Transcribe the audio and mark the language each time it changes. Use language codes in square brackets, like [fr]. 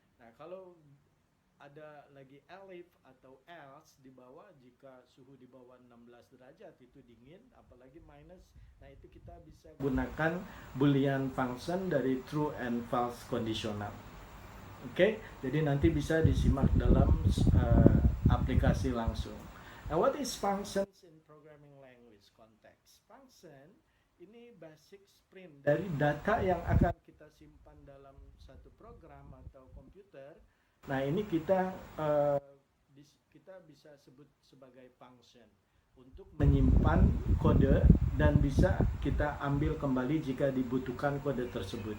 [id] Nah, kalau ada lagi elif atau else di bawah, jika suhu di bawah 16 derajat itu dingin, apalagi minus. Nah, itu kita bisa gunakan boolean function dari true and false conditional. Oke, jadi nanti bisa disimak dalam aplikasi langsung. [en] Now, what is functions in programming language context? [id] Function ini basic sprint dari data yang akan kita simpan dalam satu program atau komputer. Nah, ini kita bisa sebut sebagai function untuk menyimpan kode dan bisa kita ambil kembali jika dibutuhkan kode tersebut.